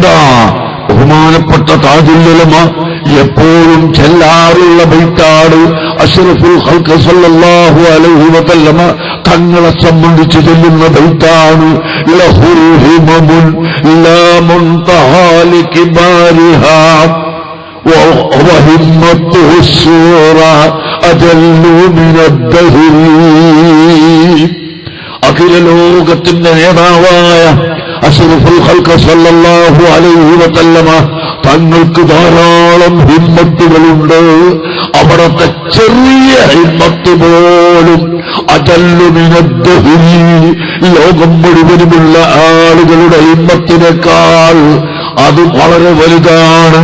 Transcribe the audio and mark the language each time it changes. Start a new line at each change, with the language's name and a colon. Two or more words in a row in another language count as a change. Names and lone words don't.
Malayalam: ബഹുമാനപ്പെട്ട താജുല്ലുലമ എപ്പോഴും ചെല്ലാറുള്ള ബൈത്താണ്
Arabic: أشرف الخلق صلى الله عليه وسلم
Malayalam: തങ്ങളെ സംബന്ധിച്ച് ചൊല്ലുന്ന ബൈത്താണ്,
Arabic: له همم لا منتهى لكبارها وهمته السورة أجل من الدهر.
Malayalam: അഖില ലോകത്തിന്റെ നേതാവായ
Arabic: أشرف الخلق صلى الله عليه وسلم
Malayalam: തങ്ങൾക്ക് ധാരാളം ഹിമ്മത്തുകളുണ്ട്. അവിടത്തെ ചെറിയ ഹിമ്മത്ത് പോലും
Arabic: أجل من الدهر,
Malayalam: ലോകം മുഴുവനുമുള്ള ആളുകളുടെ ഹിമ്മത്തിനേക്കാൾ അത് വളരെ വലുതാണ്.